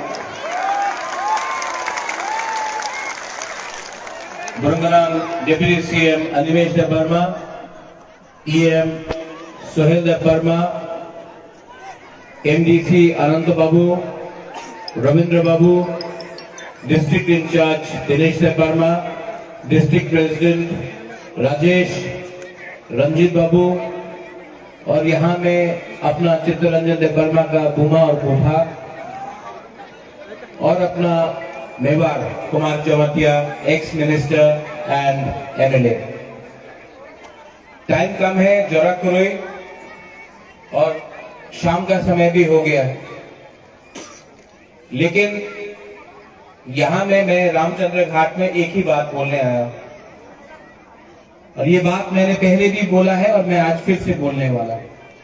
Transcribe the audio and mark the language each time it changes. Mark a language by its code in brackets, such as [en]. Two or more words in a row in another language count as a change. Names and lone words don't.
[en] Baranggalang Deputy CM Animesh Debarma, EM Sohel Debarma, MDC Ananta Babu, Ravindra Babu, District in Charge Dinesh Debarma, District President Rajesh, Ranjit Babu, [hi] और यहाँ में अपना चित्तरंजन देबबर्मा का बुमा और बुभा और अपना मेवाड़ कुमार चौमतिया, [en] ex minister and MLA. [hi] टाइम कम है, जरा करोई और शाम का समय भी हो गया है, लेकिन यहाँ में मैं रामचंद्र घाट में एक ही बात बोलने आया और ये बात मैंने पहले भी बोला है और मैं आज फिर से बोलने वाला हूं।